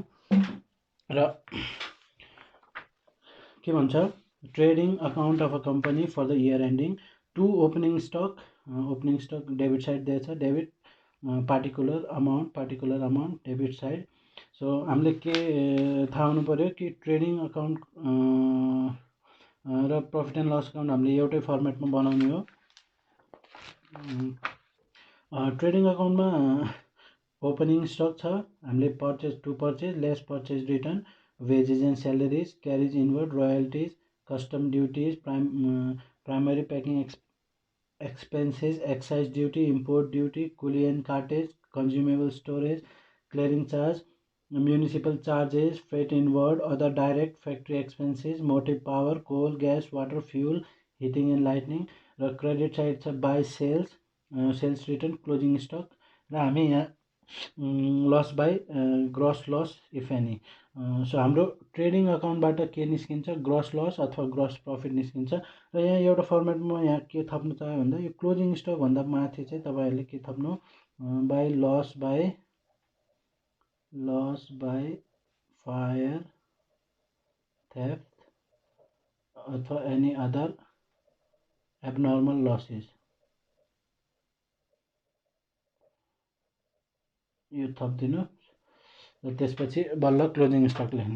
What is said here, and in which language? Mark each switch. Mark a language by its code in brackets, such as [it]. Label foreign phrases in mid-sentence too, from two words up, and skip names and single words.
[ne] र के भन्छ, [en] trading account of a company for the year ending, to opening stock debit side दिएछ, debit particular amount debit side. [ne] सो हामीले के थाहा हुनु पऱ्यो कि [en] trading account [ne] र [en] profit and loss account [ne] हामीले एउटै फर्मेटमा बनाउने हो। ट्रेडिङ अकाउन्टमा [en] opening stock [ne] छ, हामीले [en] purchase less purchase return, wages and salaries, carries inward, royalties, custom duties, primary packing expenses, excise duty, import duty, coolie and cartage, consumable storage, clearing charge, municipal charges, freight inward, other direct factory expenses, motive power, coal, gas, water, fuel, heating and lighting। [ne] र क्रेडिट साइड छ [en] by sales return, closing stock [ne] र हामी यहाँ [en] loss by gross loss if any. [ne] सो हाम्रो ट्रेडिङ अकाउन्टबाट के निस्किन्छ, [en] gross loss [ne] अथवा [en] gross profit [ne] निस्किन्छ। र यहाँ एउटा फर्मेटमा यहाँ के थप्नु चाह्यो भन्दा यो क्लोजिङ स्टकभन्दा माथि चाहिँ तपाईँहरूले के थप्नु, [en] by loss by fire, theft [ne] अथवा [en] any other abnormal losses, [ne] यो थपिदिनु र त्यसपछि बल्ल [en] closing stock [ne] लेख्ने।